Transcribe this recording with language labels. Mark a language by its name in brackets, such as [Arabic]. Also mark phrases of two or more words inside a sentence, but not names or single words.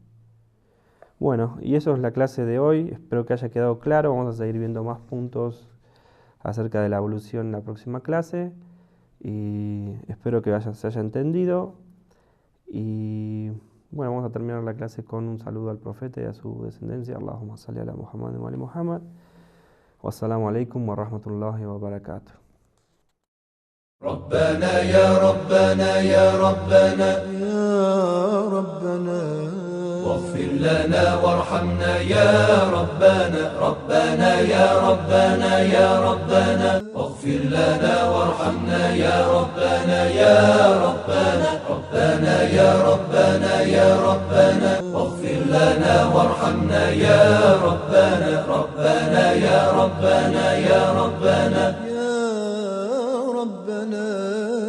[Spanish] Bueno, y eso es la clase de hoy, espero que haya quedado claro, vamos a seguir viendo más puntos acerca de la ablución en la próxima clase, y espero que se haya entendido, y bueno, vamos a terminar la clase con un saludo al profeta y a su descendencia, [Arabic] اللهم صل على محمد وآل محمد، والسلام عليكم ورحمة الله وبركاته. ربنا يا ربنا يا ربنا يا ربنا واغفر لنا وارحمنا يا ربنا ربنا يا ربنا يا ربنا واغفر لنا وارحمنا يا ربنا يا ربنا ربنا يا ربنا يا ربنا واغفر لنا وارحمنا يا ربنا ربنا يا ربنا يا ربنا ربنا